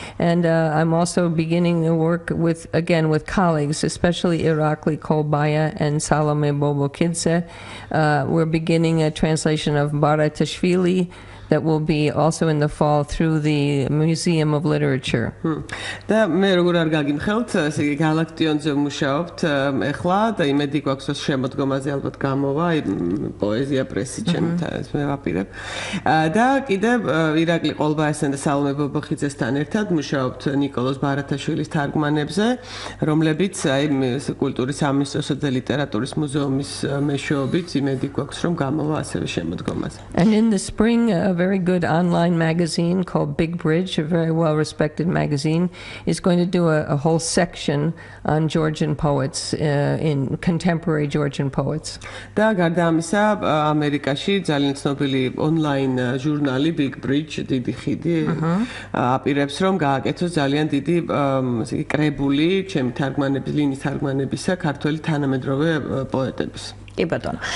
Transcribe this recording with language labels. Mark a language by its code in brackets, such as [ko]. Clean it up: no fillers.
[en] And I'm also beginning to work with colleagues, especially Irakli Kolbaya and Salome Bobokidze. We're beginning a translation of Baratashvili that will be also in the fall through the Museum of Literature. [ka] და მე როგორ არ გაგიმხელთ, ესე იგი გალაქტიონზე ვმუშაობთ ეხლა და იმედი გვაქვს რომ შემოდგომაზე ალბათ გამოვა პოეზია პრესი ჩემთან ეს მე ვაპირებ. და კიდევ ირაკლი ყოლბაესთან და სალომე ბობოხიძესთან ერთად ვმუშაობთ ნიკოლოზ ბარათაშვილის თარგმანებზე, რომლებიც აი კულტურის სამინისტროსა და ლიტერატურის მუზეუმის მეშვეობით იმედი გვაქვს რომ გამოვა ასევე შემოდგომაზე. [en] And in the spring a very good online magazine called Big Bridge, a very well-respected magazine, is going to do a whole section on Georgian poets, in contemporary Georgian poets. [ka] და გარდა ამისა, ამერიკაში ძალიან ცნობილი online ჟურნალი Big Bridge, დიდი ხიდი, აპირებს რომ გააკეთოს ძალიან დიდი კრებული, ჩემი თარგმანების, ლინის თარგმანებისა ქართველი თანამედროვე პოეტების. კი ბატონო.